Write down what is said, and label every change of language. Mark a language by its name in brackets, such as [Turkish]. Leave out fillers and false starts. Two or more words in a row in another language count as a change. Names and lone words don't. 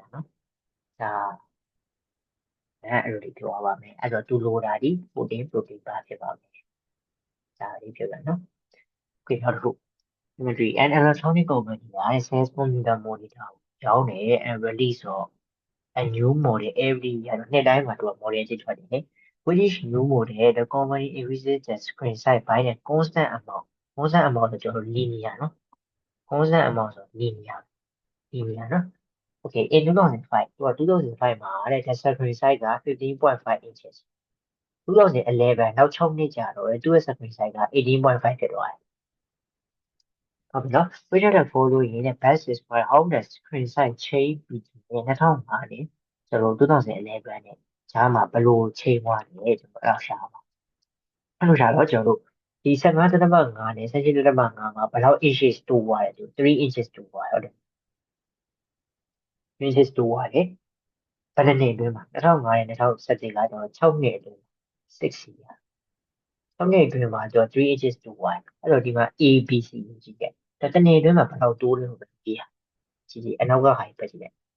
[Burmese] စားနော်ဒါအဲ့လိုလေးပြောပါမယ်အဲ့တော့သူလိုတာဒီ protein ပါဖြစ်ပါမယ်ဒါလေးပြောရနော်ခေနောက်တစ်ခု [English] Imagery and electronic company [Burmese] က [English] sales monitor [Burmese] ကိုရောင်းတယ် [English] and release [Burmese] တော့ [English] a new model every year [Burmese] နှစ်တိုင်းမှာသူက model တစ်ထွက်တယ်လေ [English] which new model the company increases the screen size by a constant amount [Burmese] ဆိုကျွန်တော် linear နော် [English] constant amount [Burmese] ဆို linear နော် [English] okay in 2005 [Burmese] သူက2005မှာတဲ့ [English] the screen size [Burmese] က 15.5 inches 2011 နောက်6နှစ်ကြာတော့သူ့ရဲ့ [English] screen size [Burmese] က 18.5 ဖြစ်သွားတယ်ဟုတ်ပြီနော် [English] which of the following the best describe how the screen size change between 2005 [Burmese] နဲ့ကျွန်တော်2011နဲ့ကြားမှာဘယ်လိုချိန်သွားလဲကျွန်တော်အဲ့ဒါရှာပါအဲ့လိုရှာတော့ကျွန်တော်တို့ဒီ15.5နဲ့17.5မှာဘယ်လောက် inches တိုးသွားလဲ3 inches တိုးသွားတယ်ဟုတ်တယ် inches တိုးသွားတယ်ဘယ်နှစ်အတွင်းမှာ2005နဲ့2017ကကျွန်တော်6နှစ်အတွင်း6 year 6နှစ်အတွင်းမှာကျွန်တော်3 inches တိုးသွားတယ်အဲ့တော့ဒီမှာ A B C ကိုကြည့်ခဲ့ဒါတစ်နေ့အတွင်းမှာဘယ်လောက်တိုးလဲလို့ကြည့်ရကြည့်အနောက်ကဟာပဲကြည့်လိုက်